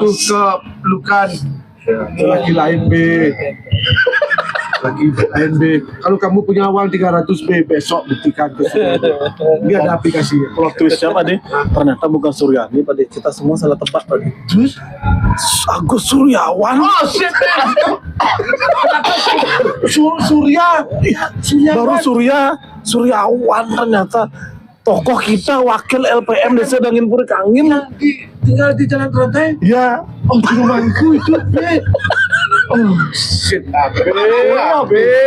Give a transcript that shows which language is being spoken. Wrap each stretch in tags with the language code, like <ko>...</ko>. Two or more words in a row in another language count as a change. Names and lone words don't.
<id>jatuh ke pelukan laki lain B. Lagi lain B. Kalau kamu punya uang 300 B, besok buktikan ke Suryani. Dia ada aplikasinya.</id> <en>Plot twistnya</en> <id>Pak De, ternyata bukan Suryani Pak De. Kita semua salah tebak Pak De. Terus? Agus Suryawan.</id> <en>Oh shit, man.</en> <id>Kenapa Surya? Baru Suryawan ternyata tokoh kita wakil LPM Desa Dangin Puri Kangin. Tinggal di Jalan Trontai. Ya, Oh, di rumahku itu, B.</id> <en>Oh, shit,</en> <id>Abe.</id>